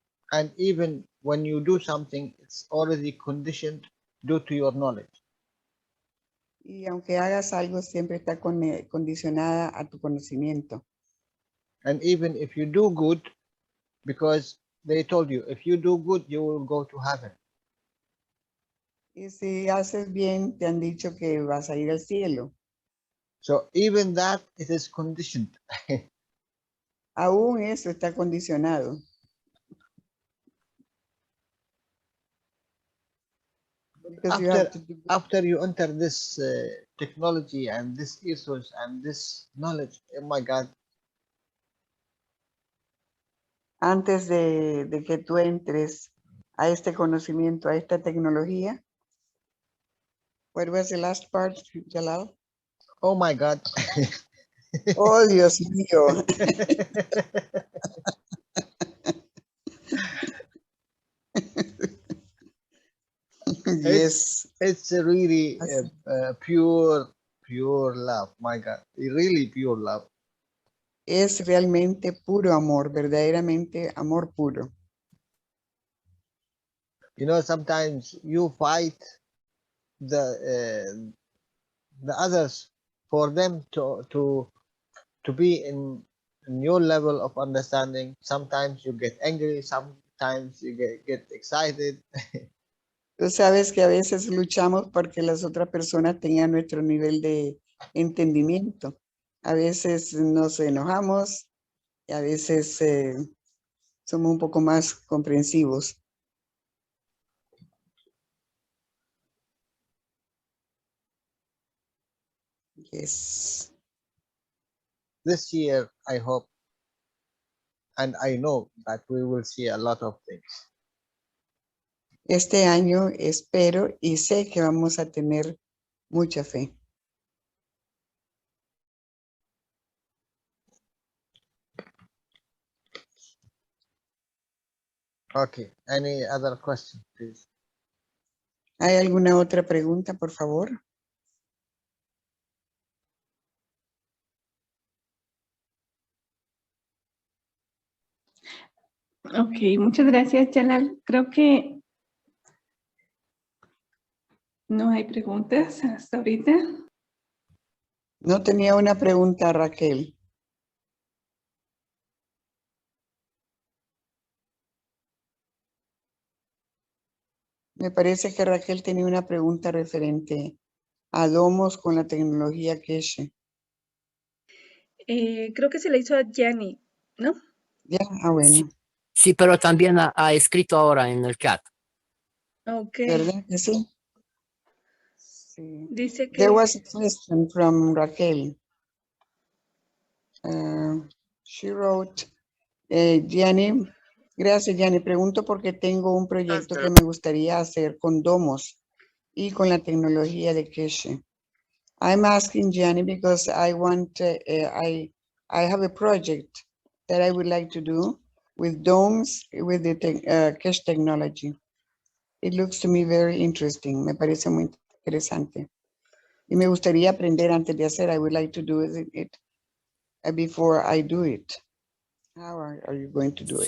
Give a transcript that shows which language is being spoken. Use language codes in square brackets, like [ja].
[en] And even when you do something, it's already conditioned due to your knowledge. [es] Y aunque hagas algo, siempre está condicionada a tu conocimiento. [en] And even if you do good, because they told you, if you do good, you will go to heaven. [es] Y si haces bien, te han dicho que vas a ir al cielo. [en] So even that, it is conditioned. [es] Aún eso está condicionado. [en] Because you have to do After you enter this technology and this issues and this knowledge, oh my God, [es] antes de que tú entres a este conocimiento, a esta tecnología. [en] What was the last part, Jalal? oh my God. [es] Oh, Dios mío. [en] Yes. It's a really pure love, my God, really pure love. [es] Es realmente puro amor, verdaderamente amor puro. [en] You know, sometimes you fight the others for them to be in your level of understanding. Sometimes you get angry, sometimes you get excited. [es] Tú sabes que a veces luchamos porque las otras personas tengan nuestro nivel de entendimiento. A veces nos enojamos y a veces somos un poco más comprensivos. [en] Yes. This year, I hope and I know that we will see a lot of things. [es] Este año espero y sé que vamos a tener mucha fe. [en] Okay, any other question, please? [es] ¿Hay alguna otra pregunta, por favor? Ok, muchas gracias, Jalal. Creo que no hay preguntas hasta ahorita. No tenía una pregunta, Raquel. Me parece que Raquel tenía una pregunta referente a domos con la tecnología Keshe. Creo que se le hizo a Gianni, ¿no? Ya, bueno, Sí, pero también ha escrito ahora en el chat. Ok. ¿verdad que sí? Sí. Dice [en] There [es] que [en] was a question from Raquel. She wrote, [es] Gianni, gracias Gianni, pregunto porque tengo un proyecto que me gustaría hacer con domos y con la tecnología de Keshe. [en] I'm asking Gianni because I want, I have a project that I would like to do with domes with the Keshe technology. It looks to me very interesting. [es] Me parece muy interesante. Y me gustaría aprender antes de hacer. [en] I would like to do it before I do it. How are you going to do it?